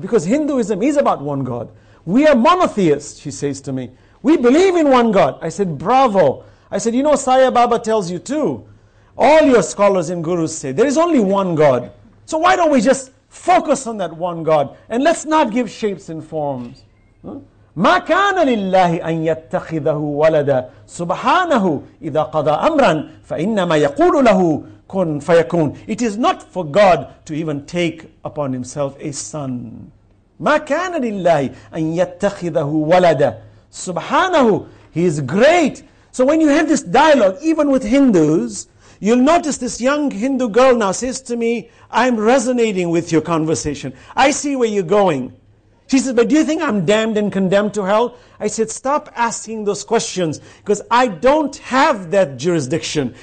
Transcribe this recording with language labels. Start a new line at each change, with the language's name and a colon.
English: Because Hinduism is about one God. We are monotheists, she says to me. We believe in one God. I said, bravo. I said, you know, Sai Baba tells you too. All your scholars and gurus say, there is only one God. So why don't we just focus on that one God? And let's not give shapes and forms.
Arabic: ما كان لله أن يتخذه ولدا سبحانه إذا قضى أمرا فإنما يقول له كن فيكون.
English: It is not for God to even take upon himself a son.
Arabic: ما كان لله أن يتخذه ولدا سبحانه.
English: He is great. So when you have this dialogue, even with Hindus, you'll notice this young Hindu girl now says to me, I'm resonating with your conversation. I see where you're going. She says, but do you think I'm damned and condemned to hell? I said, stop asking those questions, because I don't have that jurisdiction.